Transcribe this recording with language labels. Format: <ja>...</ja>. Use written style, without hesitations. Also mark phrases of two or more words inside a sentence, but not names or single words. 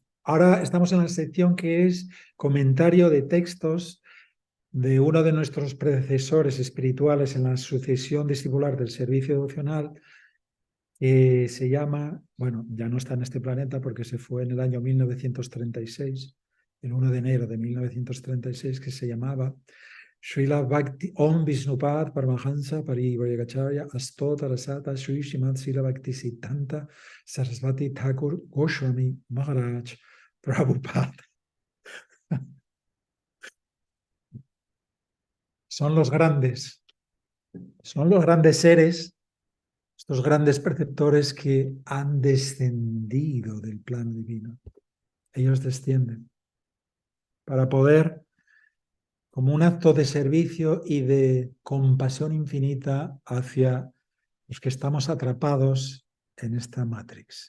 <es>Ahora estamos en la sección que es comentario de textos de uno de nuestros predecesores espirituales en la sucesión discipular del servicio devocional. Se llama, bueno, ya no está en este planeta porque se fue en el año 1936, el 1 de enero de 1936, que se llamaba Srila Bhakti Om Vishnupad Paramahansa Parivrayagacharya Astota Rasata Sri Srimad Srila Bhakti Siddhanta Sarasvati Thakur Goswami Maharaj Prabhupada. Son los grandes seres, estos grandes preceptores que han descendido del plano divino. Ellos descienden para poder, como un acto de servicio y de compasión infinita hacia los que estamos atrapados en esta Matrix.</es>